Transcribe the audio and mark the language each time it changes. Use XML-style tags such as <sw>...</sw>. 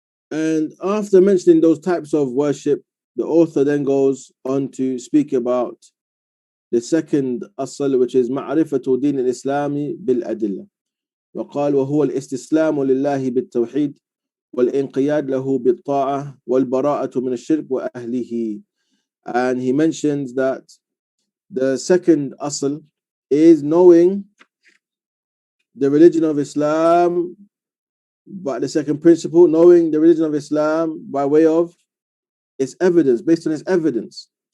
<en>And after mentioning those types of worship, the author then goes on to speak about the second asl, which is</en> <ar>معرفة دين الإسلام بالأدلة. وقال وهو الاستسلام لله بالتوحيد والانقياد له بالطاعة والبراءة من الشرك وأهله.</ar> <en>And he mentions that the second asl is knowing the religion of Islam, but the second principle, knowing the religion of Islam by way of its evidence, based on its evidence.</en>